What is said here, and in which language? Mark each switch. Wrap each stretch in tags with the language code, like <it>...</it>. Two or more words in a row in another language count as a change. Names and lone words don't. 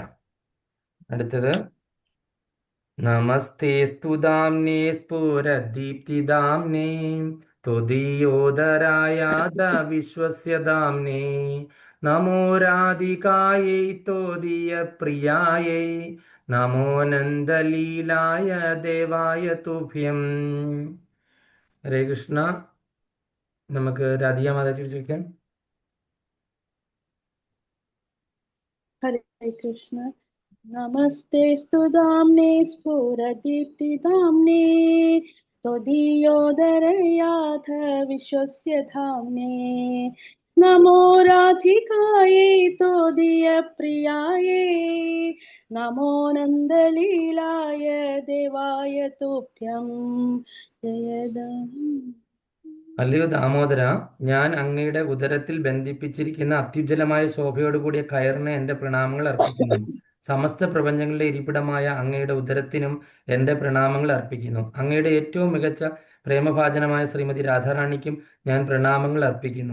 <sa>അടുത്തത്, നമസ്തേസ്തു ദാംനേ സ്ഫുരദീപ്തിദാംനേ ത്വദീയോദരായാദ വിശ്വസ്യ ദാംനേ നമോ രാധികായൈ ത്വദീയ പ്രിയായൈ നമോ നന്ദലീലായ ദേവായ തുഭ്യം.</sa> <ml>ഹരേ കൃഷ്ണ. നമുക്ക് രാധിക മാതാജി ചോദിക്കാം. ഹരേ കൃഷ്ണ.</ml> <sa>നമസ്തേസ്തു ദാംനേ സ്ഫുരദീപ്തിദാംനേ त्वदीयोदरयाथ विश्वस्य धाम्ने नमो राधिकायै त्वदीयप्रियायै नमो नन्दलीलाय देवाय तुभ्यं जयदम्.</sa> <ml>അല്ലയോ ദാമോദര, ഞാൻ അങ്ങയുടെ ഉദരത്തിൽ ബന്ധിപ്പിച്ചിരിക്കുന്ന അത്യുജ്വലമായ ശോഭയോടുകൂടിയ കയറിന് എൻ്റെ പ്രണാമങ്ങൾ അർപ്പിക്കുന്നു. സമസ്ത പ്രപഞ്ചങ്ങളുടെ ഇരിപ്പിടമായ അങ്ങയുടെ ഉദരത്തിനും എൻ്റെ പ്രണാമങ്ങൾ അർപ്പിക്കുന്നു. അങ്ങയുടെ ഏറ്റവും മികച്ച പ്രേമഭാജനമായ ശ്രീമതി രാധാറാണിക്കും ഞാൻ പ്രണാമങ്ങൾ അർപ്പിക്കുന്നു.</ml>